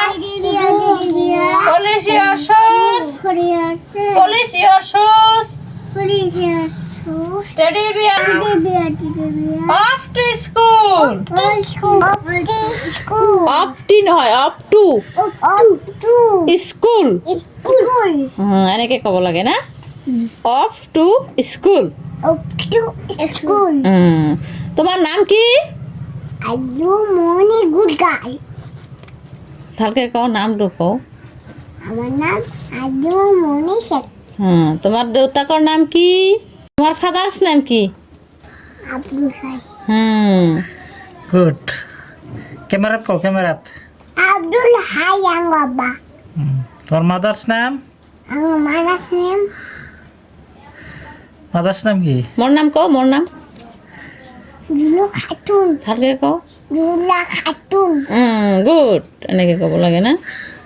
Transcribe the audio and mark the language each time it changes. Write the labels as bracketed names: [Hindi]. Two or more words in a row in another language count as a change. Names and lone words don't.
[English] Polish your shoes. Polish your shoes. Teddy bear. Off to school. Up to নহয়, up to school. [Assamese] এনেকে ক'ব লাগে না? [English] Off to school. [Assamese] তোমার নাম কি? [English] মনি good guy. [Assamese] ভালকে কও, নামটো কও। আমার নাম আজু মনি শেখ। তোমার দেউতাকৰ নাম কি? তোমার ফাদার্স নাম কি? আব্দুল হাই। গুড। ক্যামেরাত কও, ক্যামেরাত। আব্দুল হাই আং বাবা। তোমার মাদার্স নাম? আং মানাস নাম। মাদার্স নাম কি? মোর নাম কও, মোর নাম। জুলু খাতুন। ভালকে কও। জুলা খাতুন। গুড, এনেকে ক'ব লাগে না?